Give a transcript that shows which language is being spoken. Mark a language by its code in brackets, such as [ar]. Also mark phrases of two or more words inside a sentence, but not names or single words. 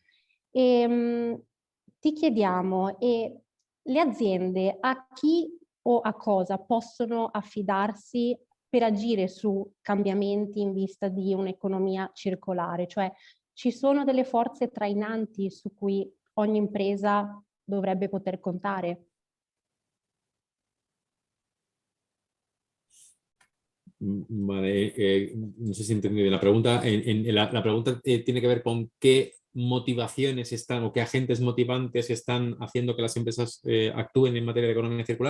[it] Ti chiediamo, le aziende a chi o a cosa possono affidarsi per agire su cambiamenti in vista di un'economia circolare? Cioè, ci sono delle forze trainanti su cui ogni impresa dovrebbe poter contare? [es] Vale, no sé si entendí bien la pregunta. La pregunta tiene que ver con qué motivaciones están o qué agentes motivantes están haciendo que las empresas actúen en materia de economía circular.